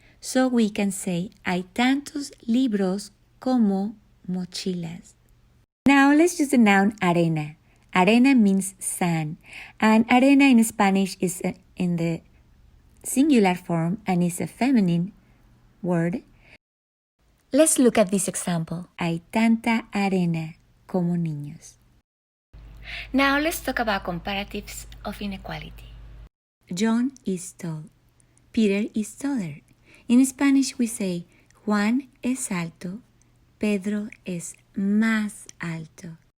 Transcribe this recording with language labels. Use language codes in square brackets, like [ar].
[en] So we can say, [es] hay tantos libros como mochilas. [en] Now, let's use the noun arena. Arena means sand, and arena in Spanish is in the singular form and is a feminine word. Let's look at this example. [es] Hay tanta arena como niños. [en] Now let's talk about comparatives of inequality. John is tall. Peter is taller. In Spanish we say, [es] Juan es alto. Pedro es más alto.